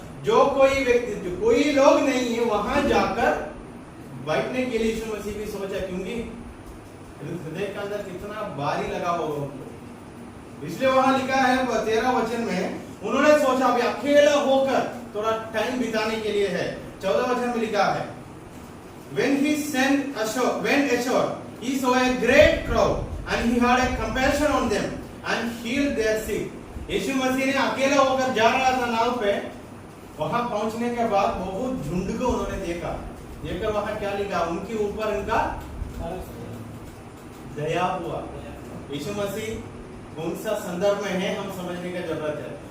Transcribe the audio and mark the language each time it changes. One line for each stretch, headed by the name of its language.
Hindi: जो कोई व्यक्ति, जो कोई लोग नहीं है वहां जाकर बैठने के लिए यीशु मसीह भी सोचा, क्योंकि हृदय के अंदर कितना भारी लगा होगा उनको। इसलिए वहां लिखा है 13 वचन में, उन्होंने सोचा अभी अकेला होकर थोड़ा टाइम बिताने के लिए है। 14 वचन में लिखा है,
English: when he went ashore, he saw a great crowd and he had a compassion on them and healed their sick.
Hindi: यीशु मसीह ने अकेला होकर जा रहा था नाव पे, वहां पहुंचने के बाद बहुत झुंड को उन्होंने देखा। देखकर वहां क्या लिखा, उनके ऊपर इनका दया हुआ। यीशु मसीह कौन सा संदर्भ में है, हम समझने की जरूरत है।